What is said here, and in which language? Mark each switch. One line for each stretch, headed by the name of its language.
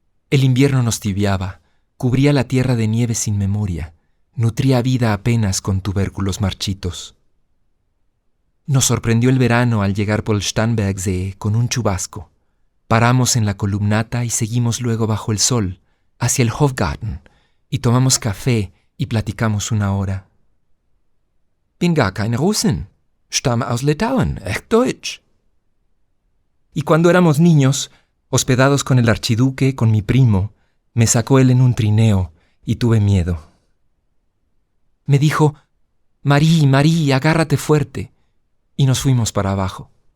Spanish: El invierno nos tibiaba, cubría la tierra de nieve sin memoria, nutría vida apenas con tubérculos marchitos. Nos sorprendió el verano al llegar por el Starnbergsee con un chubasco. Paramos en la columnata y seguimos luego bajo el sol, hacia el Hofgarten, y tomamos café y platicamos una hora.
German: Bin gar keine Russin, stamme aus Litauen, echt deutsch.
Spanish: Y cuando éramos niños, hospedados con el archiduque, con mi primo, me sacó él en un trineo y tuve miedo. Me dijo, Marí, agárrate fuerte, y nos fuimos para abajo.